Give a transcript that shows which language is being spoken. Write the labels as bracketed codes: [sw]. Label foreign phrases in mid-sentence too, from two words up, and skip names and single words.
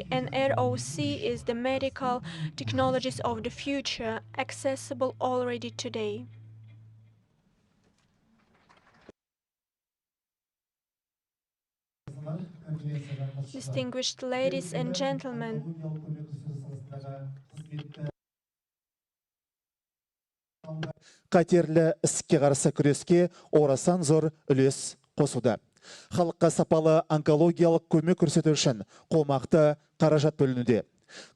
[en] And NROC is the medical technologies of the future, accessible already today. Distinguished ladies and gentlemen, [kk] қатерлі ісікке қарсы күреске орасан зор үлес қосуда. Халыққа сапалы онкологиялық көмек көрсету үшін қомақты қаражат бөлінуде.